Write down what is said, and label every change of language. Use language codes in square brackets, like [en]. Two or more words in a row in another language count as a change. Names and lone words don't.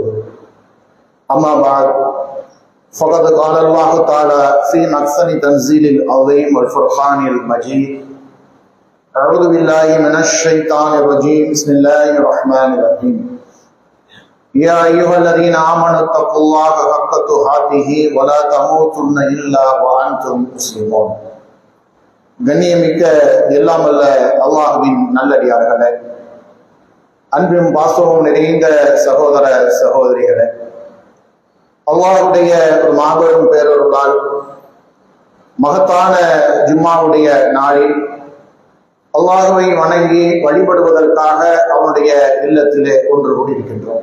[ar] أما بعد فقد قال الله تعالى في محسن تنزيل العظيم والفرقان المجيد: أعوذ بالله من الشيطان الرجيم. بسم الله الرحمن الرحيم. يا أيها الذين آمنوا اتقوا الله حق تقاته ولا تموتن إلا وأنتم مسلمون. [ta] கண்ணியமிக்க எல்லாம் வல்ல அல்லாஹ்வின் நல்லடியார்களே, அன்பும் பாசமும் நிறைந்த சகோதர சகோதரிகளே, அல்லாஹ்வுடைய ஒரு மாபெரும் பேரருளால் மகத்தான ஜும்மாவுடைய நாளில் அல்லாஹ்வை வணங்கி வழிபடுவதற்காக அவனுடைய இல்லத்திலே ஒன்று கூடியிருக்கின்றோம்.